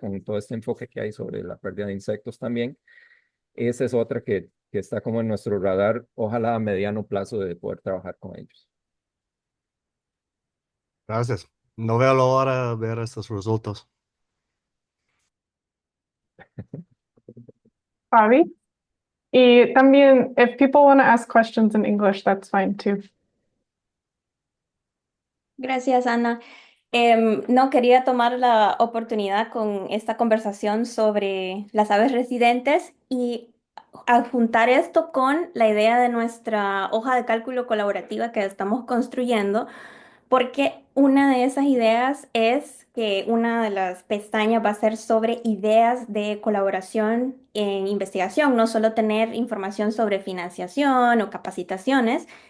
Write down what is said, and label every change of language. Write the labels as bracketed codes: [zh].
[es] Con todo este enfoque que hay sobre la pérdida de insectos también. Esa es otra que está como en nuestro radar, ojalá a mediano plazo de poder trabajar con ellos. Gracias. No veo la hora de ver estos resultados. Fabi. Y también, [en] if people want to ask questions in English, that's fine too. [es] Gracias, Ana. No quería tomar la oportunidad con esta conversación sobre las aves residentes y adjuntar esto con la idea de nuestra hoja de cálculo colaborativa que estamos construyendo, porque una de esas ideas es que una de las pestañas va a ser sobre ideas de colaboración en investigación, no solo tener información sobre financiación o capacitaciones.